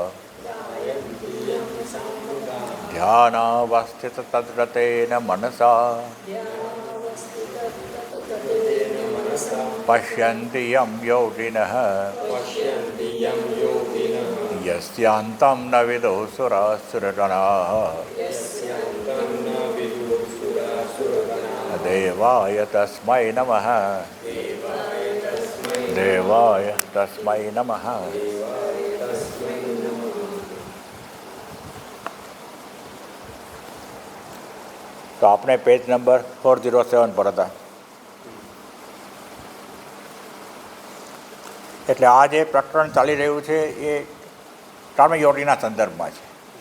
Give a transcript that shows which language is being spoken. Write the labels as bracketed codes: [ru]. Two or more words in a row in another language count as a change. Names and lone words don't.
[sa] ध्यानावस्थिततद्रतेन मनसा पश्यन्ति यं योगिनः यस्यान्तं न विदुः देवाय तस्मै नमः देवाय तस्मै नमः। [gu] તો આપણે પેજ નંબર 407 પર હતા. એટલે આ જે પ્રકરણ ચાલી રહ્યું છે એ કર્મયોગીના સંદર્ભમાં છે.